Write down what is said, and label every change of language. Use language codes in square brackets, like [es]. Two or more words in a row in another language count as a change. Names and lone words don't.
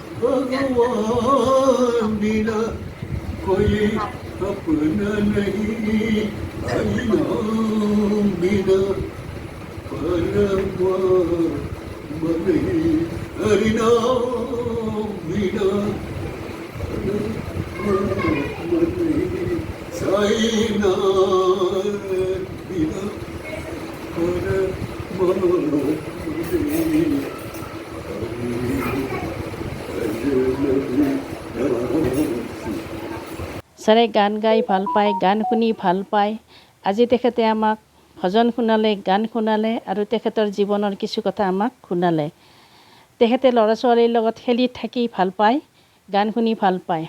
[hi] भगवान बिना कोई अपना नहीं हरिनाम बिना परम नहीं हरिनाम बिना परम नहीं साई नाम बिना परम नहीं [as] ছাৰে গান গাই ভাল পায়, গান শুনি ভাল পায়। আজি তেখেতে আমাক ভজন শুনালে, গান শুনালে আৰু তেখেতৰ জীৱনৰ কিছু কথা আমাক শুনালে। তেখেতে ল'ৰা ছোৱালীৰ লগত খেলি থাকি ভাল পায়, গান শুনি ভাল পায়।